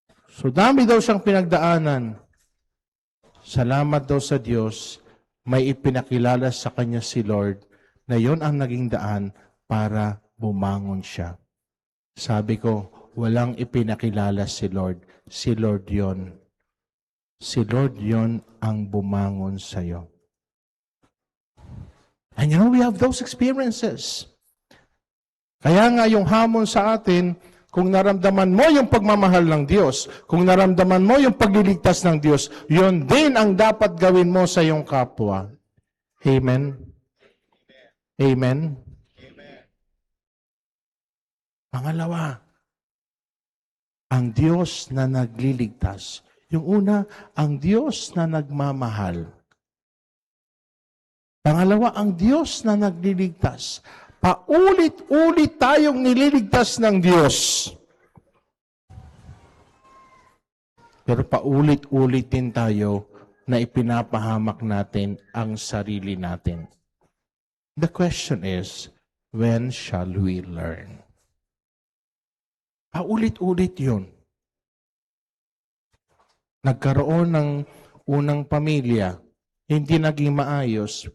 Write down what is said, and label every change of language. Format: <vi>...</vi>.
<tl>So dami daw siyang pinagdaanan. Salamat daw sa Diyos, may ipinakilala sa kanya si Lord na yon ang naging daan para bumangon siya. Sabi ko, walang ipinakilala si Lord. Si Lord yon. Si Lord yon ang bumangon sa'yo.</tl> <en>And you know, we have those experiences.</en> <tl>Kaya nga yung hamon sa atin, kung naramdaman mo yung pagmamahal ng Diyos, kung naramdaman mo yung pagliligtas ng Diyos, yon din ang dapat gawin mo sa iyong kapwa. Amen? Amen? Pangalawa, ang Diyos na nagliligtas. Yung una, ang Diyos na nagmamahal. Pangalawa, ang Diyos na nagliligtas. Paulit-ulit tayong nililigtas ng Diyos. Pero paulit-ulit din tayo na ipinapahamak natin ang sarili natin.</tl> <en>The question is, when shall we learn?</en> <tl>Paulit-ulit yun. Nagkaroon ng unang pamilya, hindi naging maayos.</tl>